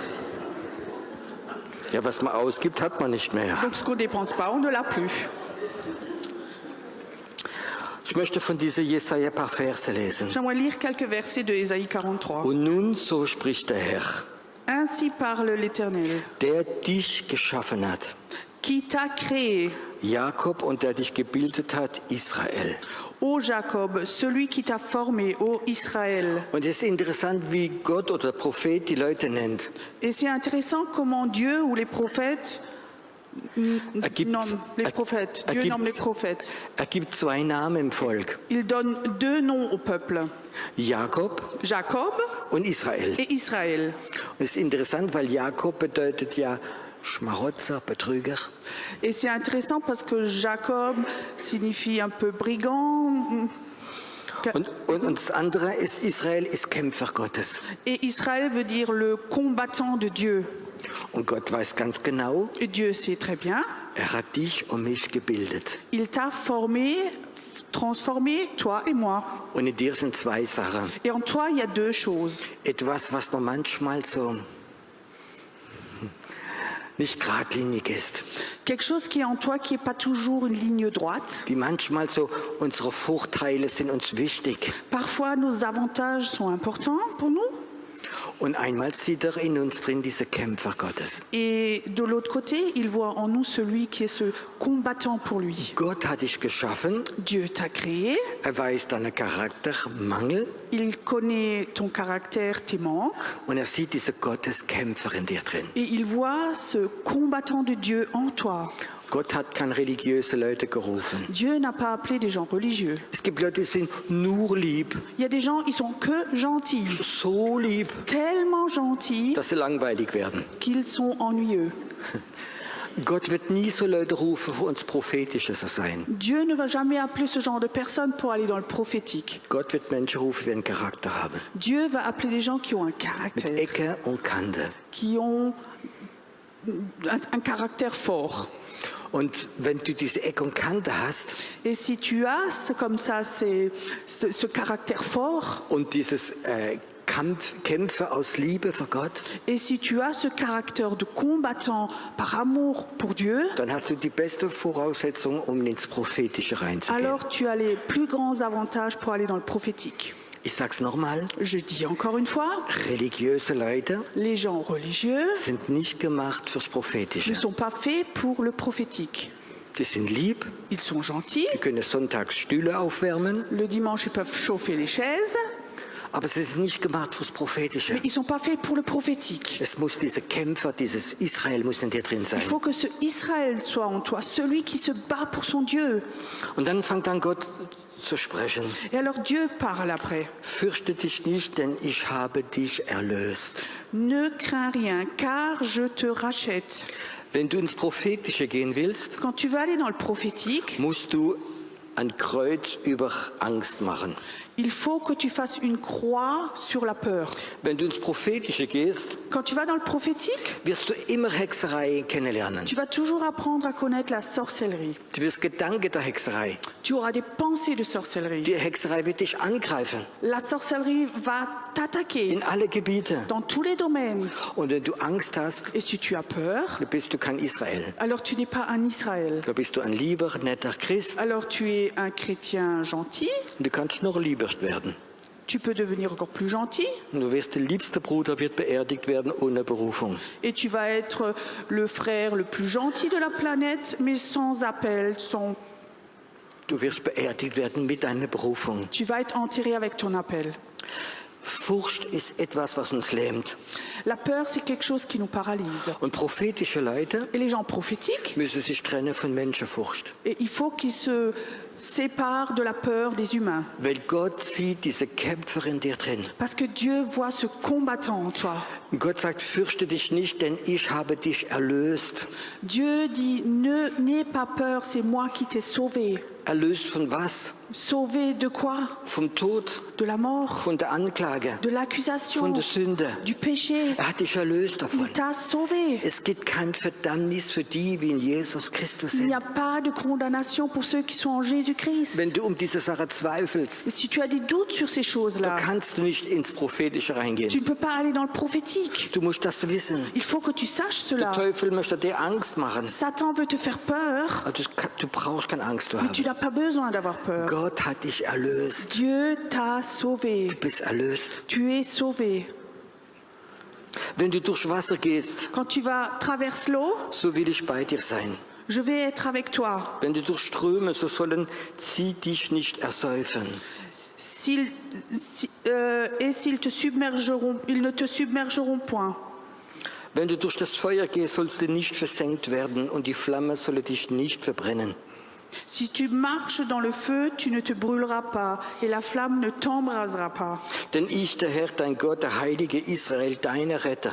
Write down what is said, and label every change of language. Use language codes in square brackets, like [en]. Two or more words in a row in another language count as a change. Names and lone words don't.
[de] Ja, was man ausgibt, hat man nicht mehr. [fr] Donc ce qu'on ne dépense pas, on ne l'a plus. [de] Ich möchte von dieser Jesaja ein paar Verse lesen. [fr] J'aimerais lire quelques versets de Ésaïe 43. [de] Und nun, so spricht der Herr, [fr] Ainsi parle l'Éternel, [de] der dich geschaffen hat, [fr] qui t'a créé, [de] Jakob, und der dich gebildet hat, Israel. [fr] ô Jacob, celui qui t'a formé, ô Israël. [de] Und es ist interessant, wie Gott oder der Prophet die Leute nennt. [fr] Et c'est intéressant comment Dieu ou les prophètes nomment les prophètes. Dieu nomme les prophètes. [de] gibt zwei Namen im Volk, [fr] Il donne deux noms au peuple, [de] Jakob [fr] Jacob [de] und Israel. [fr] et Israël. [de] Und es ist interessant, weil Jakob bedeutet ja Schmarotzer, Betrüger. [fr] Et c'est intéressant parce que Jacob signifie un peu brigand. [de] Und das andere ist, Israel ist Kämpfer Gottes. [fr] Et Israël veut dire le combattant de Dieu. [de] Und Gott weiß ganz genau, [fr] Et Dieu sait très bien, [de] hat dich und mich gebildet. [fr] il t'a formé, transformé, toi et moi. [de] Und in dir sind zwei Sachen. [fr] Et en toi, il y a deux choses. [de] Etwas, was noch manchmal so nicht geradlinig ist. [fr] Quelque chose qui est en toi qui n'est pas toujours une ligne droite. [de] Die manchmal so, unsere Vorteile sind uns wichtig. [fr] Parfois, nos avantages sont importants pour nous. [de] Und einmal sieht in uns drin diese Kämpfer Gottes. [fr] Et de l'autre côté, il voit en nous celui qui est ce combattant pour lui. [de] Gott hat dich geschaffen. [fr] Dieu t'a créé. [de] Weiß deinen Charaktermangel. [fr] Il connaît ton caractère, tes manques. [de] Und sieht diese Gotteskämpfer in dir drin. [fr] Et il voit ce combattant de Dieu en toi. [de] Gott hat keine religiöse Leute gerufen. [fr] Dieu n'a pas appelé des gens religieux. [de] Es gibt Leute, die sind nur lieb. [fr] Il y a des gens, ils sont que gentils. [de] So lieb. [fr] Tellement gentils [de] dass sie langweilig werden. [fr] qu'ils sont ennuyeux. [de] Gott wird nie so Leute rufen, für uns prophetischer zu sein. [fr] Dieu ne va jamais appeler ce genre de personnes pour aller dans le prophétique. [de] Gott wird Menschen rufen, die einen Charakter haben. [fr] Dieu va appeler des gens qui ont un [de] Mit [fr] caractère, [de] Ecke und Kante. [fr] qui ont un caractère fort. [de] Und wenn du diese Ecke und Kante hast [fr] Et si tu as comme ça ce caractère fort, [de] und dieses Kämpfe aus Liebe für Gott, [fr] et si tu as ce caractère de combattant par amour pour Dieu, [de] dann hast du die beste Voraussetzung, um ins Prophetische reinzugehen. [fr] alors tu as les plus grands avantages pour aller dans le prophétique. [de] Ich sag's nochmal, [fr] Je dis encore une fois, [de] religiöse Leute [fr] les gens religieux [de] sind nicht gemacht fürs [fr] ne [de] Prophetische. [fr] sont pas faits pour le prophétique. [de] Die sind lieb, [fr] Ils sont gentils, [de] die können sonntags Stühle aufwärmen, [fr] le dimanche ils peuvent chauffer les chaises, [de] aber sie sind nicht gemacht fürs Prophetische. [fr] mais ils ne sont pas faits pour le prophétique. [de] Es muss diese Kämpfer, dieses Israel muss in dir drin sein. [fr] Il faut que ce Israël soit en toi, celui qui se bat pour son Dieu. [de] Und dann fängt an Gott zu sprechen. [fr] Et alors Dieu parle après. [de] Fürchte dich nicht, denn ich habe dich erlöst. [fr] Ne crains rien, car je te rachète. [de] Wenn du ins Prophetische gehen willst, [fr] Quand tu vas aller dans le prophétique, [de] musst du ein Kreuz über Angst machen. [fr] il faut que tu fasses une croix sur la peur. [de] Wenn du ins Prophetische gehst, [fr] Quand tu vas dans le prophétique, [de] wirst du immer Hexerei kennenlernen. [fr] tu vas toujours apprendre à connaître la sorcellerie. [de] Du wirst Gedanken der Hexerei. [fr] Tu auras des pensées de sorcellerie. [de] Die Hexerei wird dich angreifen. [fr] La sorcellerie va t'attaquer [de] In alle Gebiete. [fr] dans tous les domaines. [de] Und wenn du Angst hast, [fr] Et si tu as peur, [de] dann bist du kein Israel. [fr] alors tu n'es pas un Israël. [de] Da bist du ein lieber, netter Christ. [fr] Alors tu es un chrétien gentil, [de] Und du kannst noch lieber werden. [fr] tu peux devenir encore plus gentil [de] Und du wirst der liebste Bruder wird beerdigt werden ohne Berufung. [fr] et tu vas être le frère le plus gentil de la planète, mais sans appel, sans... [de] Du wirst beerdigt werden mit deiner Berufung. [fr] Tu vas être enterré avec ton appel. [de] Furcht ist etwas, was uns lähmt. [fr] La peur, c'est quelque chose qui nous paralyse. [de] Und prophetische Leute [fr] Et les gens prophétiques, [de] müssen sich trennen von Menschenfurcht. [fr] et il faut qu'ils se séparent de la peur des humains. [de] Weil Gott sieht diese Kämpfer in dir drin. [fr] Parce que Dieu voit ce combattant en toi. [de] Und Gott sagt, fürchte dich nicht, denn ich habe dich erlöst. [fr] Dieu dit, n'aie pas peur, c'est moi qui t'ai sauvé. [de] Erlöst von was? [fr] Sauvé de quoi? [de] Vom Tod, [fr] De la mort, [de] von der Anklage, [fr] de l'accusation, [de] von der Sünde. [fr] du péché. [de] Er hat dich erlöst davon. [fr] Il t'a sauvé. [de] Es gibt kein Verdammnis für die, wie in Jesus Christus [fr] Il n'y [de] sind. [fr] a pas de condamnation pour ceux qui sont en Jésus-Christ. [de] Wenn du diese Sache zweifelst, [fr] Et si tu as des doutes sur ces [de] da [fr] choses-là, [de] kannst du nicht ins Prophetische [fr] tu [de] reingehen. [fr] ne peux pas aller dans le prophétique. [de] Du musst das wissen. [fr] Il faut que tu saches [de] Der [fr] cela. [de] Teufel möchte dir Angst machen. [fr] Satan veut te faire peur, [de] Aber du brauchst keine Angst zu [fr] mais tu [de] haben. [fr] n'as pas besoin d'avoir peur. [de] Gott hat dich erlöst. [fr] Dieu t'a sauvé. [de] Du bist erlöst. [fr] Tu es sauvé. [de] Wenn du durchs Wasser gehst, [fr] Quand tu vas traverser l'eau, [de] so will ich bei dir sein. [fr] je vais être avec toi. [de] Wenn du durch Ströme, so sollen sie dich nicht ersäufen. [fr] Et s'ils te submergeront, ils ne te submergeront point. [de] Wenn du durch das Feuer gehst, sollst du nicht versenkt werden und die Flamme solle dich nicht verbrennen. [fr] Si tu marches dans le feu, tu ne te brûleras pas, et la flamme ne t'embrasera pas. [de] Denn ich, der Herr, dein Gott, der Heilige Israel, deiner Retter,